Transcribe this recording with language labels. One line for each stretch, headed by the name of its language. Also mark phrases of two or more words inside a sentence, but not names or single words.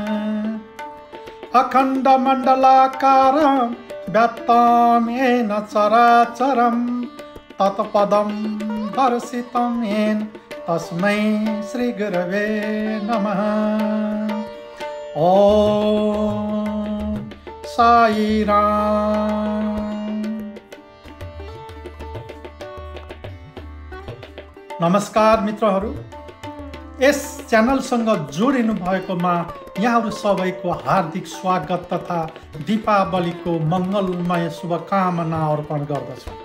Sanskrit: अखंड मंडलाकारं व्याप्तं येन चराचरं तत्पदं दर्शितं येन तस्मै श्री गुरवे नमः। ओम साई राम।
Nepali: नमस्कार मित्रहरू, यस च्यानलसँग जोडिनु भएकोमा यहाँहरू सबैको हार्दिक स्वागत तथा दीपावलीको मङ्गलमय शुभकामना अर्पण गर्दछु।